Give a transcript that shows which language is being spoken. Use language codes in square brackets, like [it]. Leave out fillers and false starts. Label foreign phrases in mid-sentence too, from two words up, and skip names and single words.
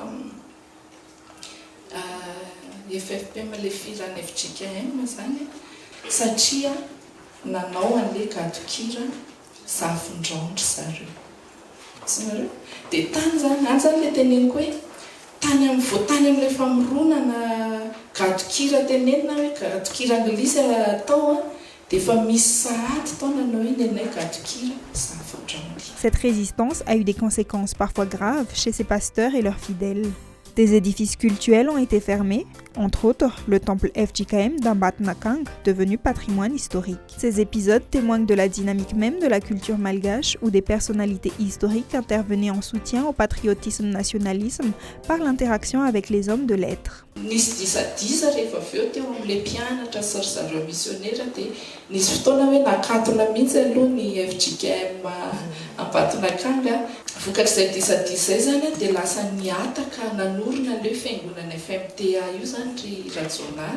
[mg] FFP le firana FJKM zany satria nanao an'ilay gadokira zafindraondry zareo. Zareo dia tany zany anjany le teneniko hoe tany amin'ilay famoronana gadokira tenenina hoe gadokira anglisy atao dia efa misy sahady tao nanao iny anay gadokira zafindraondry. [fr] Cette résistance a eu des conséquences parfois graves chez ses pasteurs et leurs fidèles. Des édifices cultuels ont été fermés, entre autres le temple FJKM d'Ambat Nakang, devenu patrimoine historique. Ces épisodes témoignent de la dynamique même de la culture malgache où des personnalités historiques intervenaient en soutien au patriotisme-nationalisme par l'interaction avec les hommes de lettres. [mg] Nisy disadisa rehefa avy eo teo amin'ilay mpianatra sy zareo misionera dia nisy fotoana hoe nakatona mihitsy aloha ny FJKM Ambatonakanga. Vokatr'izay disadisa izay zany dia lasa niataka nanorina ilay fiangonana FMTA io zany ry Rajonary.